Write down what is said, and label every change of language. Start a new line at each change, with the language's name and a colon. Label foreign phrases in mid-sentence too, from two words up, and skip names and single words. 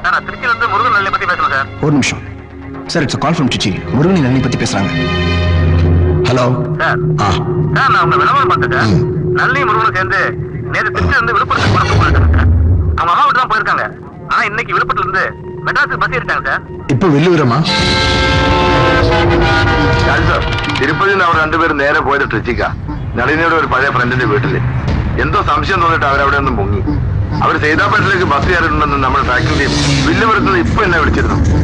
Tamil: ஒரு நிமிஷம் சார்.
English: it's call from Trichy.
Tamil: முருகன் நளினி பத்தி பேசுறாங்க. ஹலோ. நான் உங்க விளம்பரம் பார்த்துட்டேன். நளினி முருகனும் சேர்ந்து நேற்று திருச்சி இருந்து விழுப்புரத்துக்கு பணத்து போயிருக்காங்க சார். அவங்க அம்மா வீட்டு தான் போயிருக்காங்க. ஆனா இன்னைக்கு விழுப்புரத்துல இருந்து மெட்ராஸுக்கு பஸ் ஏறிட்டாங்க சார். இப்ப வெள்ளுவிரமா?
Malayalam: സാർ, തിരുപ്പതിയിൽ നിന്ന് അവർ രണ്ടുപേരും നേരെ പോയത് ട്രിച്ചിക്ക, നളിനിയുടെ ഒരു പഴയ ഫ്രണ്ടിന്റെ വീട്ടില്. എന്തോ സംശയം തോന്നിട്ട് അവരവിടെ ഒന്നും മുങ്ങി. അവർ സൈതാപ്പേട്ടിലേക്ക് ബസ് കയറിയിട്ടുണ്ടെന്ന് നമ്മുടെ
English: tracking team
Malayalam: വില്ലുപുരത്ത് ഇപ്പൊ എന്നെ വിളിച്ചിരുന്നു.